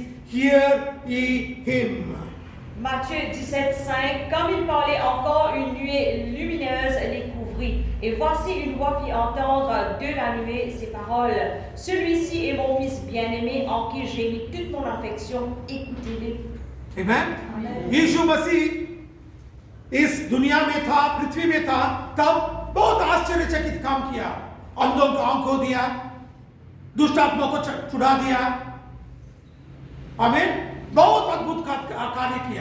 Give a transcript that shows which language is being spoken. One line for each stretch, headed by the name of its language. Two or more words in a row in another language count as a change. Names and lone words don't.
English: Hear ye him.
French: Matthieu 17:5, comme il parlait encore, une nuée lumineuse les couvrit. Et voici une voix fit entendre de la nuée ces paroles. Celui-ci est mon fils bien-aimé, en qui j'ai mis toute mon affection. Écoutez-le. Amen. Amen.
Hindi: यीशु मसीह इस दुनिया में था, पृथ्वी में था, तब बहुत आश्चर्यचकित काम किया। अंधों को आंख खो दिया, दुष्ट आत्माओं को छुड़ा दिया। आमीन। बहुत अद्भुत कार्य किया।